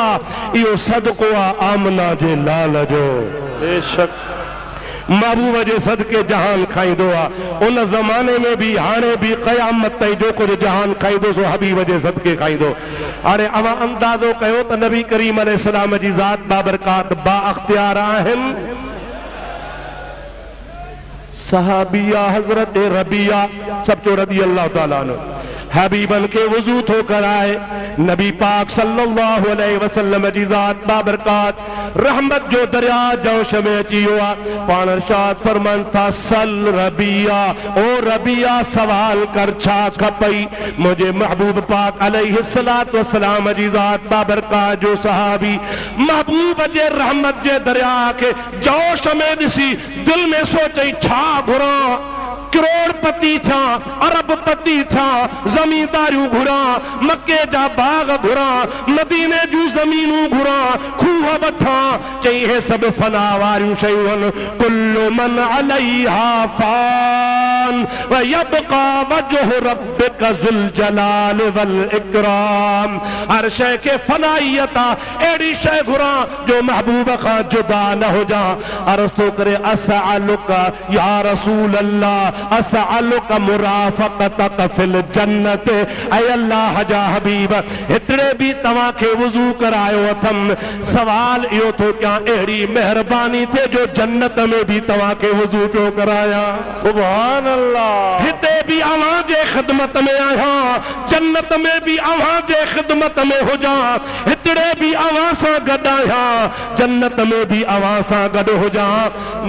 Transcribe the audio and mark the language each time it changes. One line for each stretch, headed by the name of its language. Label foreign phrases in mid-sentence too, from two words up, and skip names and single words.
Sindhi: इहो सदको आ आमना जे लाल जो, बेशक महबूब जे सदके जहान खाईंदो आ। उन ज़माने में भी हाणे भी क़यामत ताईं जो कुछ जहान खाईंदो सो हबीब जे सदके खाईंदो। हाणे अवां अंदाज़ो कयो त नबी करीम अलैहिस्सलाम जी ज़ात बाबरकात बा अख्तियार आहिनि। सहाबिया हजरत रबिया सब जो
Arabic: رضي الله تعالى عنه
Sindhi: हबीबन के वजू थो कराए, नबी पाक
Arabic: صلى الله عليه وسلم
Sindhi: जी ज़ात बाबरकात रहमत जो दरिया जोश में अची वियो आहे। पाण इरशाद फरमान था, सल रबिया, ओ रबिया सवाल कर छा खपई। मुझे महबूब पाक
Arabic: عليه الصلاة والسلام
Sindhi: जी ज़ात बाबरकात जो सहाबी महबूब जे रहमत जे दरिया के जोश में ॾिसी दिल में सोचई छा घुरा, करोड़पति था, अरबपति था, जमींदारियूं घुरा, मक्के जा बाग घुरा, मदीने जूं ज़मीनूं घुरा, खूह वठा, चई हे सभु फना वारियूं शयूं आहिनि।
Arabic: كل من عليها فان ويبقى وجه ربك ذو الجلال والإكرام.
Sindhi: हर शइ खे फनाइयत आहे, अहिड़ी शइ घुरा जो महबूब खां जुदा न हुजां। अर्ज़ थो करे
Arabic: أسألك يا رسول الله، أسألك مرافقتك في الجنة.
Sindhi: ऐ अल्लाह जा हबीब, हितड़े भी तव्हां खे वुज़ू करायो अथम, सवाल इहो थो कयां अहिड़ी महिरबानी थे जो जन्नत में भी तव्हां खे वुज़ू थो कराया।
Arabic: سبحان الله.
Sindhi: हिते भी अव्हां जे ख़िदमत में आहियां, जन्नत में भी अव्हां जे ख़िदमत में हुजां, हितड़े भी अव्हां सां गॾु आहियां, जन्नत में भी अव्हां सां गॾु हुजां।